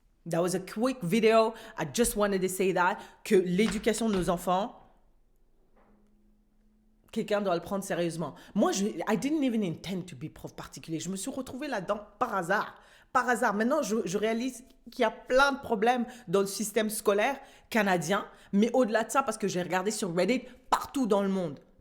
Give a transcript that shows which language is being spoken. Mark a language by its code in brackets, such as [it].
[en] That was a quick video. I just wanted to say that, [fr] que l'éducation de nos enfants, quelqu'un doit le prendre sérieusement. [en] Moi, I didn't even intend to be prof particulier. [fr] Je me suis retrouvée là-dedans par hasard. Par hasard. Maintenant, je réalise qu'il y a plein de problèmes dans le système scolaire canadien. Mais au-delà de ça, parce que j'ai regardé sur Reddit, partout dans le monde.